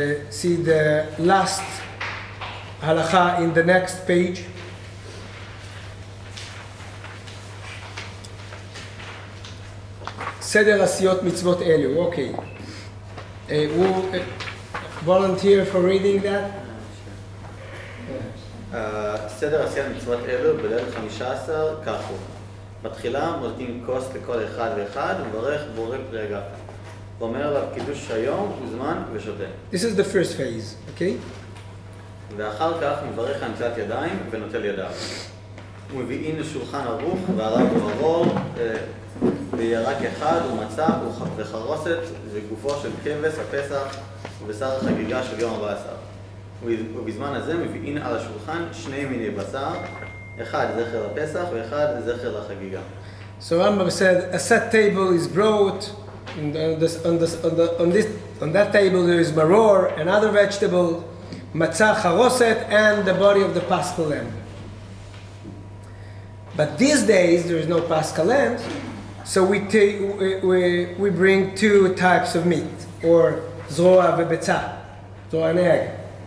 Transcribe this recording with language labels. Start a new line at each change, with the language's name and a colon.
English: See the last halacha in the next page.
Hebrew: Seder asiyot mitzvot elu.
English: Okay. Who volunteer for reading that?
Hebrew: סדר עשיית מצוות אלו בליל 15 כך הוא. בתחילה מוזגים כוס לכל אחד ואחד ומברך בורא פרי הגף. ואומר עליו קידוש היום וזמן ושותה.
English: This is the first phase, okay?
Hebrew: ואחר כך מברך על נטילת ידיים ונוטל ידיו. ומביאים לשולחן ערוך והרב הוא וירק אחד ומצה וחרוסת וגופו של כבש הפסח ובשר החגיגה של יום 14. ובזמן הזה מביאים על השולחן שני מיני בשר, אחד זכר לפסח ואחד זכר לחגיגה.
English: So Rambam said a set table is brought, and on that table there is maror, another vegetable, matzah, charoset, and the body of the Paschal lamb. But these days there is no Paschal lamb, so we bring two types of meat, or zroa vebetzah, zroa and egg.